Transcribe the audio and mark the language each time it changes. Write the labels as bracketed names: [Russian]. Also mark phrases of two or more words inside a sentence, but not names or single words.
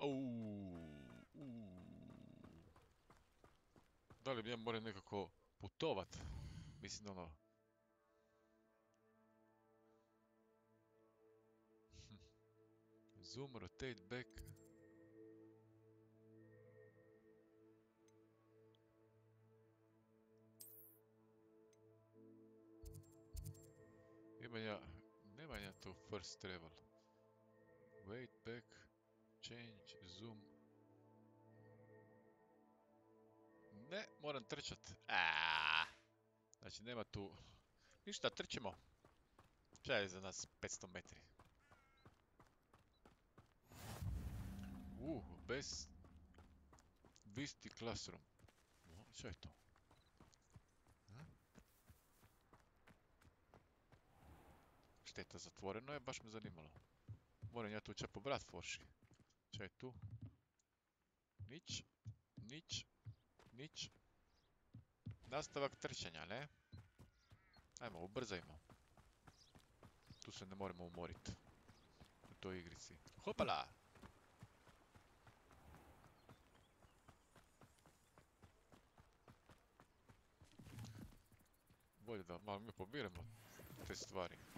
[Croatian] Da li bi ja morao nekako putovat? [English] Mislim Zoom, rotate back. [Croatian] Nemam ja tu [English] first travel. Wait back, change, zoom. [Croatian] Ne, moram trčat. Znači nema tu... Ništa, trčimo. Šta je za nas 500 metri? Bez... Visti classroom. Šta je to? Šteta, zatvoreno je, baš me zanimalo. Moram ja tu će pobrat forši. Šta je tu? Nič. Nič. Nič. Nastavak trčanja, ne? Ajmo, ubrzajmo. Tu se ne moramo umorit. U toj igrici. Hopala! Bolje da malo mi pobiramo te stvari.